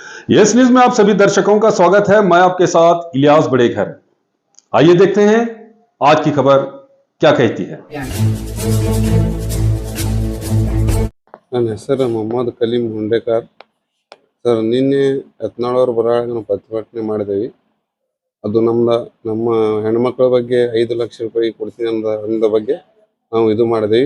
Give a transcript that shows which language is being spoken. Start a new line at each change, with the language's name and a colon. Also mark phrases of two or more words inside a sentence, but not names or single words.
Hindi: यस न्यूज में आप सभी दर्शकों का स्वागत है। मैं आपके साथ इलियास बड़ेघर। आइए देखते हैं आज की खबर क्या कहती है।
Kannada: ನನ್ನ ಹೆಸರು ಮೊಹಮ್ಮದ್ ಕಲೀಂ ಹುಂಡೇಕರ್ ಸರ್. ನಿನ್ನೆ ಯತ್ನಾಳವ್ರ ಬರಹಾಗೆ ನಾವು ಪ್ರತಿಭಟನೆ ಮಾಡಿದೇವಿ. ಅದು ನಮ್ಮ ಹೆಣ್ಮಕ್ಳ ಬಗ್ಗೆ 5 ಲಕ್ಷ ರೂಪಾಯಿ ಕೊಡ್ತೀನಿ ಅಂದ ಬಗ್ಗೆ ನಾವು ಇದು ಮಾಡಿದೇವಿ.